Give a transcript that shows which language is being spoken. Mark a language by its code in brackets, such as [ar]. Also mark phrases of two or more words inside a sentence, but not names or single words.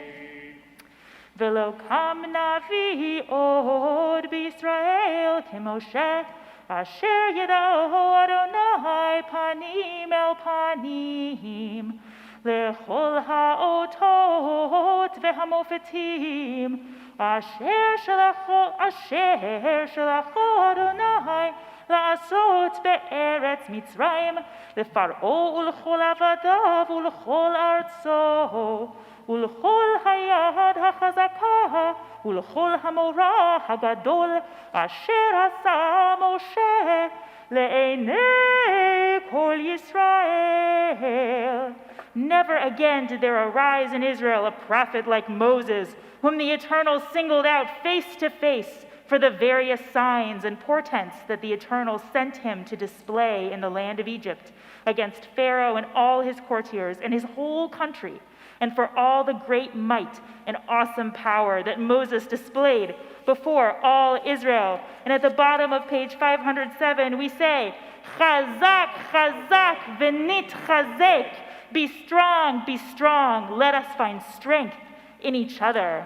[he] ולא קם נביא עוד בישראל כמשה אשר ידעו יהוה פנים אל פנים לכל האתות והמופתים אשר שלחו יהוה לעשות בארץ מצרים לפרעה ולכל עבדיו ולכל ארצו ולכל היד החזקה ולכל המורא הגדול אשר עשה משה לעיני כל ישראל. [en] Never again did there arise in Israel a prophet like Moses, whom the Eternal singled out face to face for the various signs and portents that the Eternal sent him to display in the land of Egypt against Pharaoh and all his courtiers and his whole country, and for all the great might and awesome power that Moses displayed before all Israel. And at the bottom of page 507, we say, [he] חזק חזק ונתחזק. [en] Be strong, let us find strength in each other.